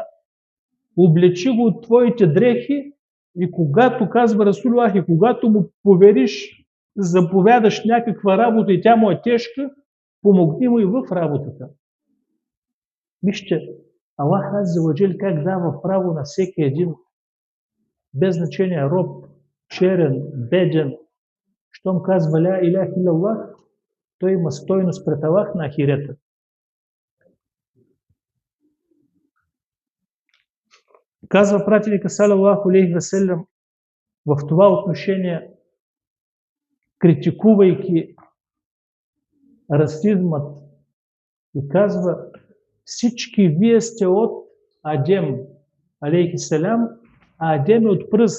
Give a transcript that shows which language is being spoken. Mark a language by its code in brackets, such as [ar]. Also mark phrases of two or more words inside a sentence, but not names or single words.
[bg] Облечи го от твоите дрехи и когато, казва Расулуллах, и когато му повериш, заповядаш някаква работа и тя му е тежка, помогни му и в работата. Вижте, Аллах [ar] عز وجل [bg] как дава право на всеки един, без значение роб, черен, беден, щом казва [ar] لا إله إلا الله, [bg] той има стойност пред Аллах на ахирета. Казва пратеника [ar] صلى الله عليه وسلم [bg] в това отношение, критикувайки расизмът, и казва, всички вие сте от Адем, [ar] عليه السلام, [bg] а Адем е от пръс.